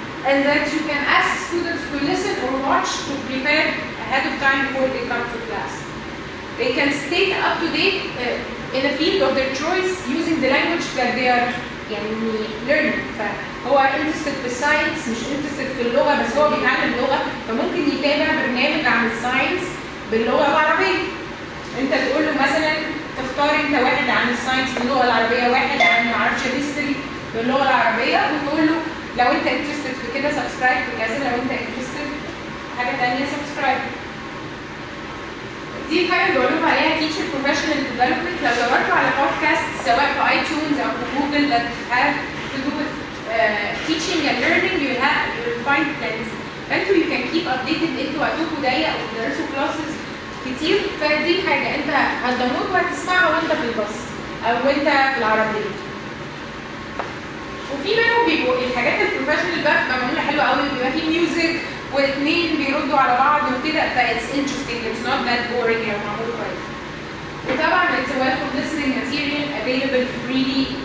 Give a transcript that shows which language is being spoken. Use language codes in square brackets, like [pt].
[en] And that you can ask students to listen or watch to prepare ahead of time before they come to class. They can stay up to date in a field of their choice using the language that they are learning. [ar] فهو interested في الساينس، مش interested في اللغه بس هو بيتعلم لغه، فممكن يتابع برنامج عن الساينس باللغه العربيه. انت تقول له مثلا تختار انت واحد عن الساينس باللغه العربيه، واحد عن معرفش الهيستوري باللغه العربيه، وتقول له لو انت interested في كده سبسكرايب في كذا، لو انت interested في حاجه ثانيه سبسكرايب. دي حاجه اللي بقول لكم عليها [en] teacher professional development. [ar] لو دورتوا على بودكاست سواء في iTunes او في جوجل [en] that have to do with teaching and learning, you will find plenty. فانتوا you can keep updated. [ar] انتوا وقتكم ضيق وبتدرسوا classes كتير، فدي حاجه انت هتداونلود وهتسمعها وانت في الباص او وانت في العربيه. وفي منهم بيبقوا الحاجات البروفيشنال بقى بتبقى معموله حلوه قوي، بيبقى في ميوزك واثنين بيردوا على بعض وكده، [en] فايتس interesting, it's not that boring [ar] لو معمول كويس. وطبعا [en] it's a welcome listening material available freely